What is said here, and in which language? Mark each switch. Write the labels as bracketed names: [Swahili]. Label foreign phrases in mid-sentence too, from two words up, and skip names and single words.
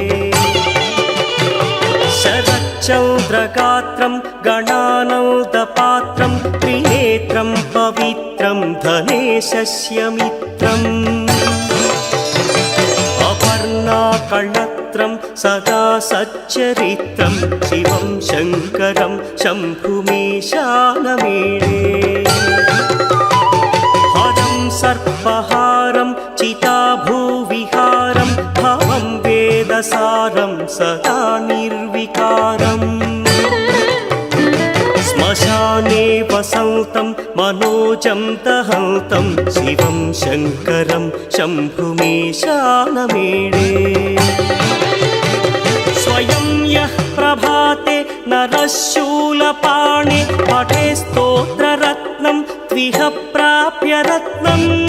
[Sanskrit] శరచ్చంద్రగాత్రం గణానౌదపాత్రం త్రినేత్రం పవిత్రం ధనేశస్య మిత్రం అపర్ణాకళత్రం సదా సచ్చరిత్రం శివం శంకరం శంభుమీశానమీడే హరం సర్పహారం చితాభూవిహారం భవం వేదసారం సదా నిర్వికారం శ్మశానే वसन्तं मनोजं दहन्तं शिवं शङ्करं शम्भुमीशानमीडे स्वयं यः प्रभाते नरः शूलपाणे पठे स्तोत्ररत्नं त्विह प्राप्य रत्नम्